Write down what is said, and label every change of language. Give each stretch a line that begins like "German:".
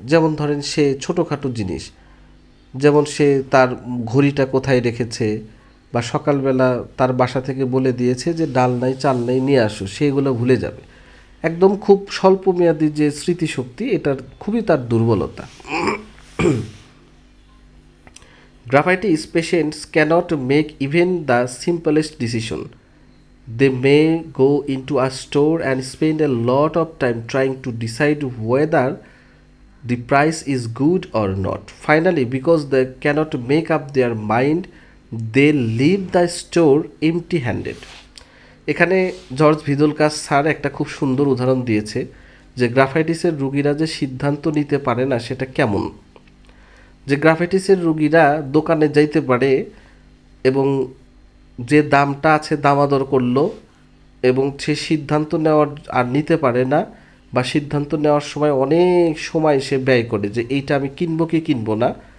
Bangla: যেমন ধরেন সে ছোটোখাটো জিনিস, যেমন সে তার ঘড়িটা কোথায় রেখেছে, বা সকালবেলা তার বাসা থেকে বলে দিয়েছে যে ডাল নাই চাল নাই নিয়ে আসো, সেগুলো ভুলে যাবে। একদম খুব স্বল্পমেয়াদী যে স্মৃতিশক্তি, এটার খুবই তার দুর্বলতা।
English: Graphitis patients cannot make even the simplest decision. They may go into a store and spend a lot of time trying to decide whether the price is good or not. Finally, because they cannot make up their mind, they leave the store empty-handed.
Bangla: এখানে George ভিদোলকাস sir একটা খুব সুন্দর উদাহরণ দিয়েছে যে গ্রাফাইটিসের রোগীরা যে সিদ্ধান্ত নিতে পারে না সেটা কেমন। যে গ্রাফাইটিসের রোগীরা দোকানে যাইতে পারে এবং যে দামটা আছে দামাদর করলো, এবং সে সিদ্ধান্ত নেওয়ার আর নিতে পারে না, বা সিদ্ধান্ত নেওয়ার সময় অনেক সময় সে ব্যয় করে যে এইটা আমি কিনবো কি কিনবো না।